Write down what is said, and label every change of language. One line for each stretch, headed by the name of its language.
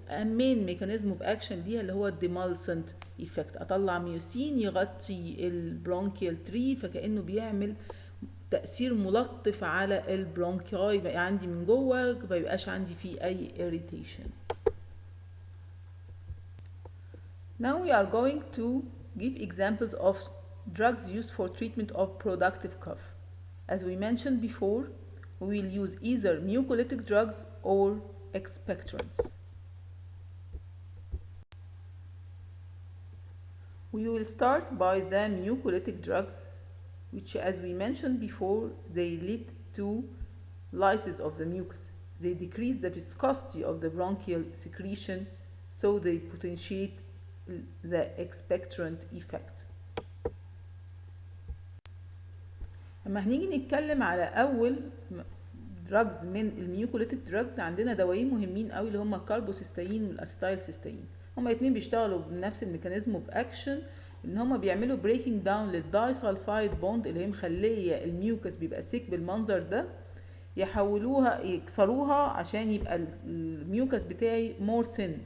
Arabic: مين ميكانيزم اوف اكشن ليها اللي هو الديمالسنت ايفكت. اطلع ميوسين يغطي البرونكيال تري فكانه بيعمل تاثير ملطف على البرونكياي بقى عندي من جوه، ما يبقاش عندي فيه اي irritation.
English: Now we are going to give examples of drugs used for treatment of productive cough. As we mentioned before, we will use either mucolytic drugs or expectorants. We will start by the mucolytic drugs, which as we mentioned before, they lead to lysis of the mucus. They decrease the viscosity of the bronchial secretion, so they potentiate the expectorant effect.
Arabic: اما هنيجي نتكلم على اول دراجز من الميوكوليتيك دراجز، عندنا دوايين مهمين قوي اللي هم الكاربوسيستاين والاسيتايل سيستاين. هما الاثنين بيشتغلوا بنفس الميكانيزم اوف اكشن، ان هما بيعملوا بريكنج داون للداي سلفايد بوند اللي هي مخليه الميوكس بيبقى سيك بالمنظر ده، يحولوها يكسروها عشان يبقى الميوكس بتاعي مور ثين.